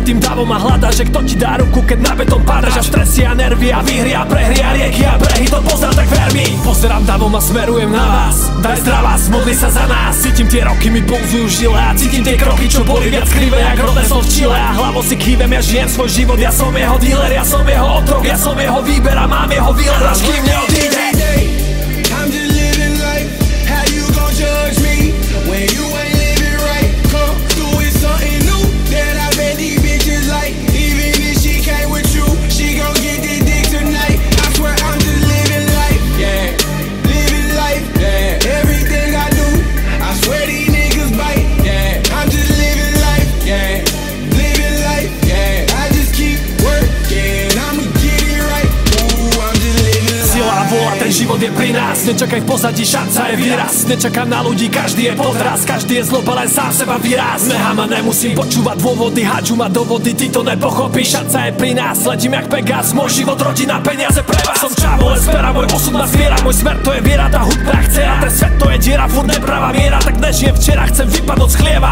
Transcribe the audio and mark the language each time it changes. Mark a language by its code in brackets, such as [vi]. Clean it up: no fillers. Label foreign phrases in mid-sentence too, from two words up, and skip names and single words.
[sk] tým davom a hľadá, že kto ti dá ruku, keď na betón pádaš a stresy a nervy a výhry a prehry a rieky a brehy, to poznám, tak ver mi, pozerám davom a smerujem na vás, daj zdravás, modli sa za nás, cítim tie roky mi pouzujú žile a cítim tie kroky, čo boli viac krivé jak rodné som v Čile a hlavou si kývem, ja žijem svoj život, ja som jeho dealer, ja som jeho otrok, ja som jeho výber a mám jeho výlet, až kým neodíde. [en] I'm just living life, how you gon' judge me when you ain't living right? Come through with something new that I bet these bitches like. Even if she came with you, she gon' get this dick tonight. I swear I'm just living life, yeah, living life, yeah. Everything I do, I swear these niggas bite, yeah. I'm just living life, yeah, living life, yeah. I just keep working, I'ma get it right. Ooh, I'm just living life. [sk] Sila vola, ten život je pri nás, nečakaj v pozadí, šanca je výraz, nečakám na ľudí, každý je podraz, každý je zloba, len sám seba výraz. Nehám a nemusím počúvať dôvody, háču ma do vody, ty to nepochopíš, šanca je pri nás, letím jak Pegas, môj život, rodina, peniaze pre vás. Som čavo, len spera, môj osud ma zviera, môj smer to je viera, tá hudba chce a ten svet to je diera, furt nepravá miera, tak nežijem včera, chcem vypadnúť z chlieva.